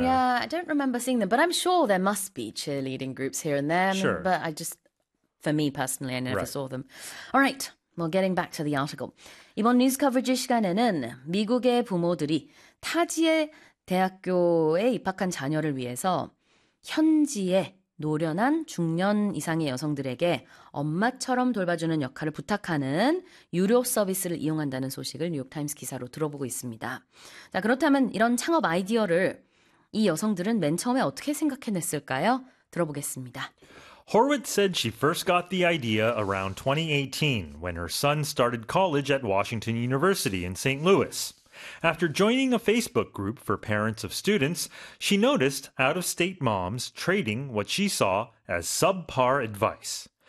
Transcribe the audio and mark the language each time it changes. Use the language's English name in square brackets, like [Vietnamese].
[English] Yeah, I don't remember seeing them, but I'm sure there must be cheerleading groups here and there. But I just, for me personally, I never saw them. All right. Well, getting back to the article. [Korean] 이번 뉴스 커버지 시간에는 미국의 부모들이 타지의 대학교에 입학한 자녀를 위해서 현지의 노련한 중년 이상의 여성들에게 엄마처럼 돌봐주는 역할을 부탁하는 유료 서비스를 이용한다는 소식을 뉴욕타임스 기사로 들어보고 있습니다. 자, 그렇다면 이런 창업 아이디어를 이 여성들은 맨 처음에 어떻게 생각해냈을까요? 들어보겠습니다. [English] Horwitz said she first got the idea around 2018 when her son started college at Washington University in St. Louis. After joining a Facebook group for parents of students, she noticed out-of-state moms trading what she saw as subpar advice.